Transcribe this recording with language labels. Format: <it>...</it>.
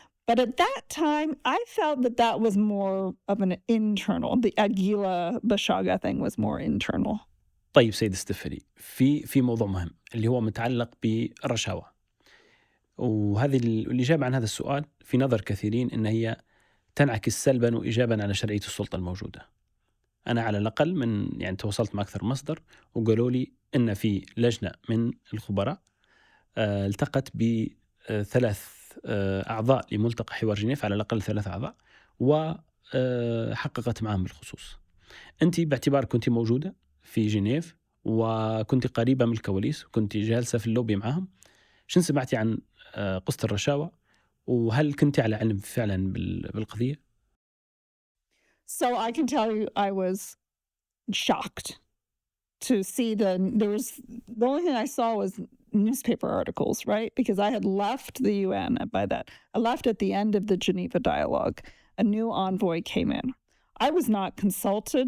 <en>But at that time, I felt that was more of an internal. The Aguila Bashaga thing was more internal.</en> <ar>طيب سيد استفري، في موضوع مهم اللي هو متعلق بالرشاوى، وهذه الإجابة عن هذا السؤال في نظر كثيرين إن هي تنعكس سلبا وإيجابا على شرعية السلطة الموجودة. أنا على الأقل يعني تواصلت مع أكثر مصدر وقالوا لي إن في لجنة من الخبراء التقت ب3 أعضاء لملتقى حوار جنيف، على الأقل 3 أعضاء، وحققت معهم بالخصوص. أنت باعتبارك كنت موجودة في جنيف وكنت قريبة من الكواليس وكنت جالسة في اللوبي معهم، شن سمعتي عن قصة الرشاوى، وهل كنت على علم فعلا بالقضية؟</ar> <en>So I can tell you I was shocked to see the only thing I saw was newspaper articles, right? Because I had left the UN by that. I left at the end of the Geneva dialogue. A new envoy came in. I was not consulted.</en>